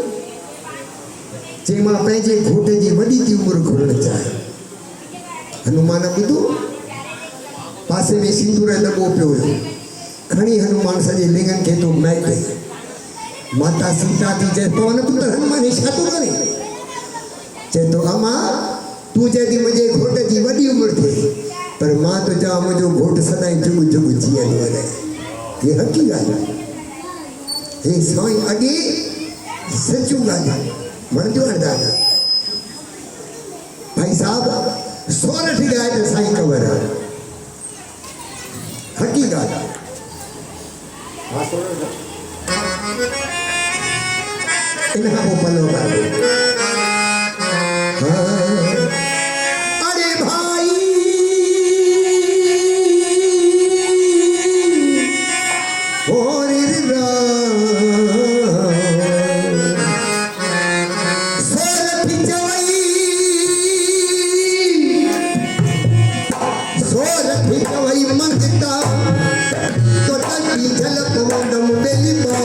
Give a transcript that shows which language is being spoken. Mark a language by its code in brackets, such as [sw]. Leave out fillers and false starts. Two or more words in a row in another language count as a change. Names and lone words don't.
[sd] चेमा पंहिंजे घोट जी वॾी थी उमिरि घुरण चाहे हनुमान ॿुधो पासे में सिंदूर जो दॿो पियो हुयो खणी हनुमान सॼे लिंगनि खे तो महके माता सीता थी चए पवन पुत्र हनुमान छा थो करे चए तो अमा तू चए थी मुंहिंजे घोट जी वॾी उमिरि थिए पर मां तो चवां मुंहिंजो घोट सदाईं जुग जुग जीअंदो रहे ये हक़ी ॻाल्हि आहे हे साईं अॻे सचूं ॻाल्हि वणंदियूं आहिनि ॾाढा भाई साहब सोरठ ॻाए त साईं ख़बर आहे हक़ी ॻाल्हि आहे इन खां पोइ पलो ॻाल्हि [hi] अरे भाई और सोरठ मंगता तो तंगी झलक [sd] वंदम बेली